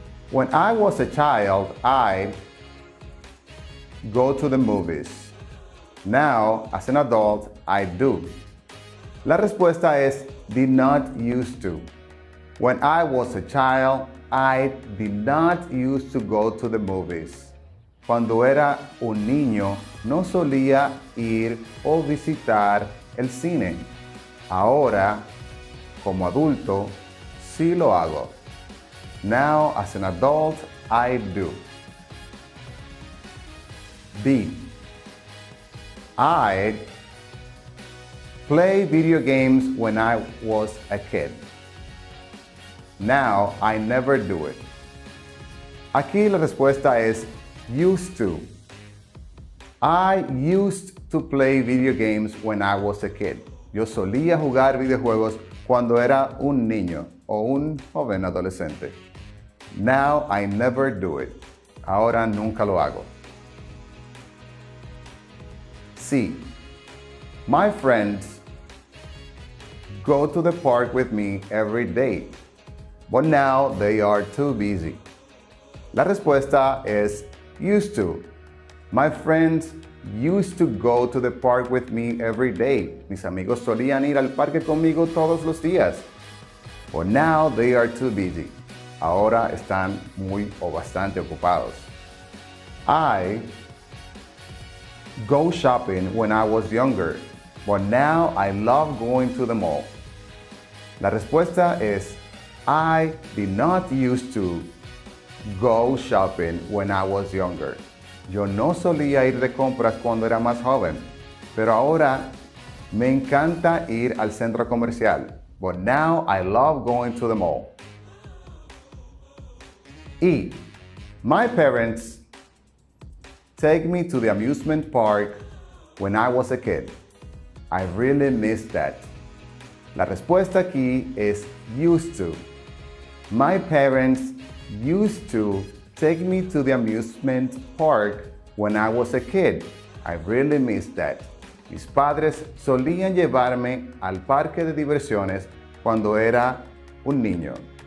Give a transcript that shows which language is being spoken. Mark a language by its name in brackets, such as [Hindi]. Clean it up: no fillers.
[English] When I was a child, I go to the movies. Now, as an adult, I do. [Spanish] La respuesta es did not used to. [English] When I was a child, I did not used to go to the movies. [Spanish] Cuando era un niño, no solía ir o visitar el cine. Ahora, como adulto, sí lo hago. [English] Now, as an adult, I do. B. I play video games when I was a kid. Now, I never do it. [Spanish] Aquí la respuesta es used to. [English] I used to play video games when I was a kid. [Spanish] Yo solía jugar videojuegos cuando era un niño o un joven adolescente. [English] Now I never do it. [Spanish] Ahora nunca lo hago. [English] C. My friends go to the park with me every day, but now they are too busy. [Spanish] La respuesta es used to. [English] My friends used to go to the park with me every day. [Spanish] Mis amigos solían ir al parque conmigo todos los días. [English] But now they are too busy. [Spanish] Ahora están muy o bastante ocupados. [English] I go shopping when I was younger, but now I love going to the mall. [Spanish] La respuesta es [English] I did not used to go shopping when I was younger. [Spanish] Yo no solía ir de compras cuando era más joven, pero ahora me encanta ir al centro comercial. [English] But now I love going to the mall. E. My parents take me to the amusement park when I was a kid. I really miss that. [Spanish] La respuesta aquí es used to. [English] My parents used to take me to the amusement park when I was a kid. I really miss that. [Spanish] Mis padres solían llevarme al parque de diversiones cuando era un niño.